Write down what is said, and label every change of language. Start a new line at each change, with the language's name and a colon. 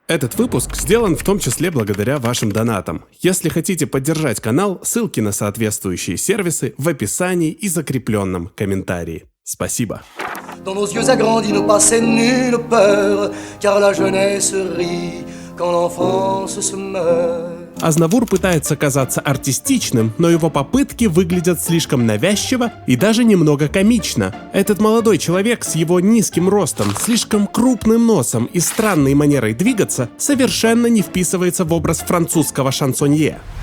Russian: Этот выпуск сделан в том числе благодаря вашим донатам. Если хотите поддержать канал, ссылки на соответствующие сервисы в описании и закрепленном комментарии. Спасибо.
French: Dans nos yeux agrandis ne passait nulle peur, car la jeunesse rit quand l'enfance se meurt.
Russian: Азнавур пытается казаться артистичным, но его попытки выглядят слишком навязчиво и даже немного комично. Этот молодой человек с его низким ростом, слишком крупным носом и странной манерой двигаться совершенно не вписывается в образ французского шансонье.